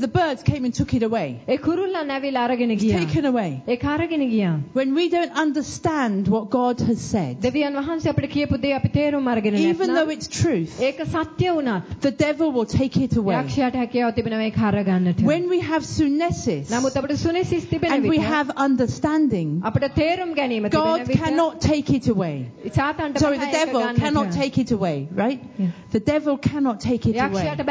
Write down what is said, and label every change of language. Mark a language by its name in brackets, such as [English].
[English] The birds came and took it away. [Sinhala] ඒ කුරුල්ල නැවිලා අරගෙන ගියා. [English] Taken away. [Sinhala] ඒක අරගෙන ගියා. [English] When we don't understand what God has said. [Sinhala] දෙවියන් වහන්සේ අපිට කියපු දේ අපි තේරුම් අරගෙන නැත්නම්. [English] Even though it's truth. [Sinhala] ඒක සත්‍ය වුණත්. [English] The devil will take it away. [Sinhala] යක්ෂයාට හැකියාව තිබෙනවා ඒක අරගන්නට. [English] When we have sunesis. [Sinhala] නමුත් අපිට sunesis තිබෙන විට. [English] And we have understanding. [Sinhala] අපිට තේරුම් ගැනීම තිබෙන විට. [English] God cannot take it away. [Sinhala] සාතන්ට බහැර ගන්න. [English] The devil cannot take it away, right? Yeah. The devil cannot take it away.